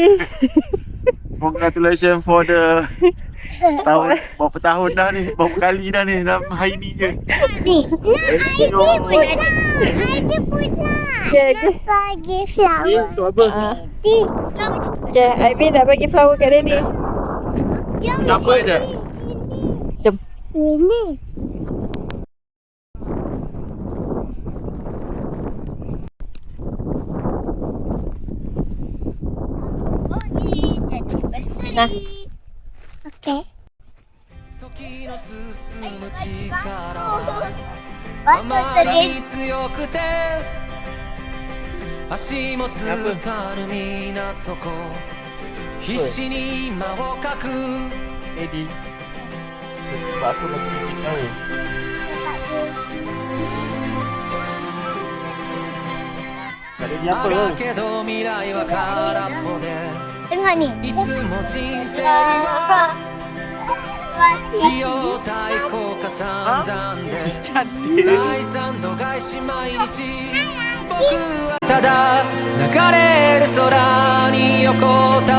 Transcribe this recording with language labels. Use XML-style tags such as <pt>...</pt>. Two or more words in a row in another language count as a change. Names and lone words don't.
<en>Congratulations for the tahun.</en> <ms>Berapa tahun dah ni? Berapa kali dah ni? Dalam hari ni je. Ni. Ivy pun ada. Ivy pun nak. Okay, okay. Bagi flower. Tu apa? Okay, Ivy nak bagi flower kat Daddy. Apa je? Jom. Ini. Nah. Okay.</ms> <ja>時の進む力あまりに強くて足もつかぬ皆そこ必死に間をかく</ja> <ms>Daddy. Sebab aku nak pergi tahu. Tak ada dia apa</ms> <ja>だけど未来は空っぽで</ja> <ms>Tengok ni.</ms> <ja>いつも人生は費用対効果散々で採算度外視毎日僕はただ流れる空に横た</ja>